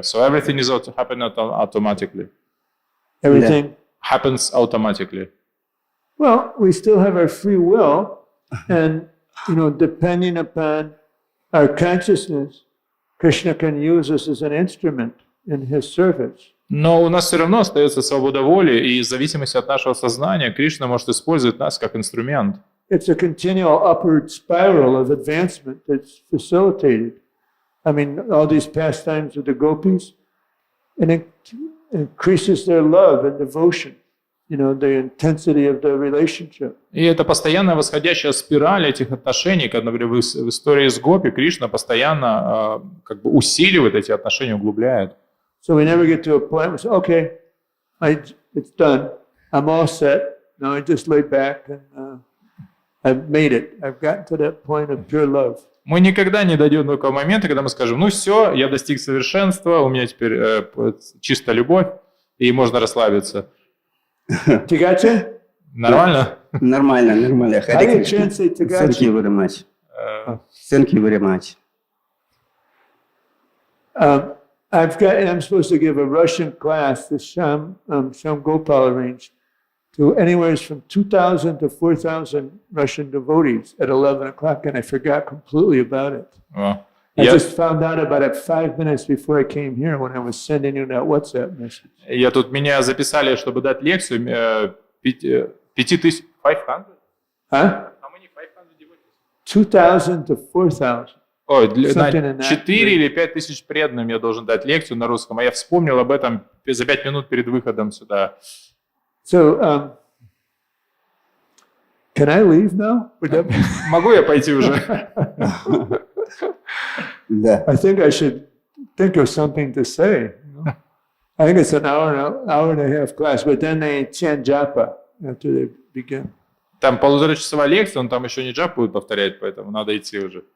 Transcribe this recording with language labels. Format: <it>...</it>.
<en>So everything is happening automatically. Everything. Happens automatically. Well, we still have our free will, and depending upon our consciousness, Krishna can use us as an instrument in his service.</en> <ru>Но у нас все равно остается свобода воли, и в зависимости от нашего сознания Кришна может использовать нас как инструмент.</ru> <en>It's a continual upward spiral of advancement that's facilitated. I mean, all these pastimes with the gopis, and it increases their love and devotion, the intensity of the relationship.</en> <ru>И это постоянная восходящая спираль этих отношений, как, например, в истории с Гопи Кришна постоянно как бы усиливает эти отношения, углубляет.</ru> <en>So we never get to a point where we say, okay, it's done. I'm all set. Now I just lay back and I've made it. I've gotten to that point of pure love.</en> <ru>Мы никогда не дойдем до такого момента, когда мы скажем, ну все, я достиг совершенства, у меня теперь чистая любовь, и можно расслабиться. Tigache? Нормально? Нормально.</ru> <en>How do you translate Thank you very much. Thank you very much. I'm supposed to give a Russian class, the Sham Gopal arranged, to anywhere from 2,000 to 4,000 Russian devotees at 11 o'clock, and I forgot completely about it.</en> <ru>О.</ru> <en>I</en> <ru>Я,</ru> <en>just found out about it 5 minutes before I came here when I was sending you that WhatsApp message.</en> <ru>меня записали, чтобы дать лекцию 5500. 500?</ru> <en>Huh? How many 500 devotees? 2,000 to 4,000.</en> <ru>Ой,</ru> <en>Something in that</en> <ru>4 или 5 тысяч преданным я должен дать лекцию на русском, а я вспомнил об этом за 5 минут перед выходом сюда.</ru> <en>So, can I leave now?</en> <ru>Могу я пойти уже? Да.</ru> <en>I think I should think of something to say. I think it's an hour and a half class, but then they chant japa after they begin.</en> <ru>Там полуторачасовая лекция, он там еще не джап будет повторять, поэтому надо идти уже.</ru>